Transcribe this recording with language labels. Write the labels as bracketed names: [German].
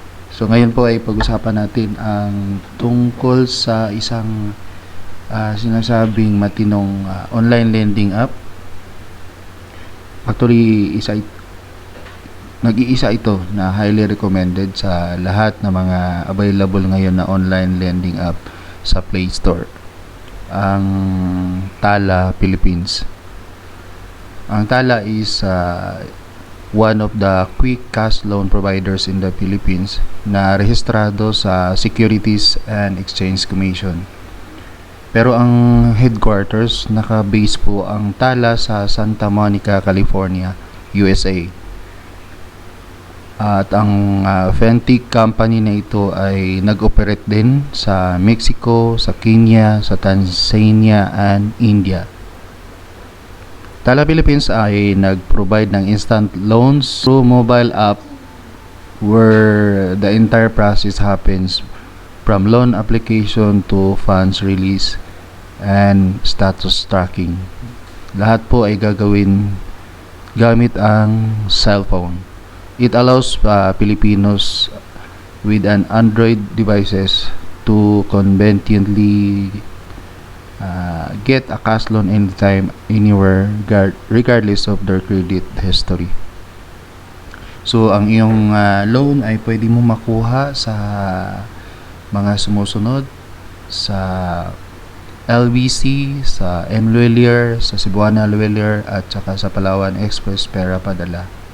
[Filipino] So ngayon po ay pag-usapan natin ang tungkol sa isang sinasabing matinong online lending app. Actually, nag-iisa ito na [English] highly recommended [Filipino] sa lahat ng mga available ngayon na online lending app sa Play Store. Ang Tala, Philippines. [English] Ang Tala is one of the quick cash loan providers in the Philippines [Filipino] na rehistrado sa Securities and Exchange Commission. Pero ang headquarters, naka-base po ang Tala sa Santa Monica, California, USA. At ang fintech company na ito ay nag-operate din sa Mexico, sa Kenya, sa Tanzania, and India. [English] Tala Philippines [Filipino] ay nag-provide ng [English] instant loans through mobile app where the entire process happens from loan application to funds release and status tracking. [Filipino] Lahat po ay gagawin gamit ang cellphone. [English] It allows Filipinos with an Android devices to conveniently get a cash loan anytime, anywhere, regardless of their credit history. [Filipino] So, ang iyong loan ay pwede mo makuha sa mga sumusunod sa LBC, sa M. Luelier, sa Cebuana Luelier, at saka sa Palawan Express Pera Padala.